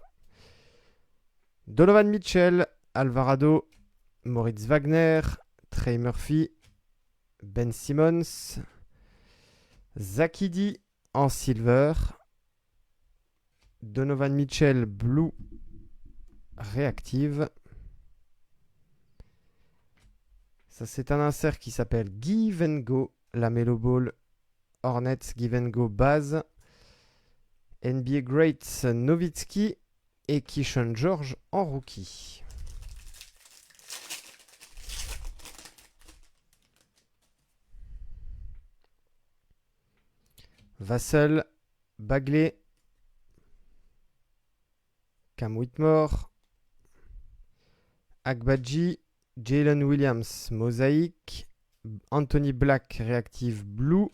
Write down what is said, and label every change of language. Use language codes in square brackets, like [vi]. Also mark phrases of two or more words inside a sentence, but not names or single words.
[fr] Donovan Mitchell, Alvarado, Moritz Wagner, Trey Murphy, Ben Simmons, Zakidi en silver, Donovan Mitchell blue réactive. Ça c'est un insert qui s'appelle Give and Go, la Melo Ball Hornets Give and Go base, NBA Greats Nowitzki et Keyshawn George en rookie. Vassell, Bagley, Cam Whitmore, Agbaji, Jalen Williams, Mosaïque, Anthony Black, Reactive Blue.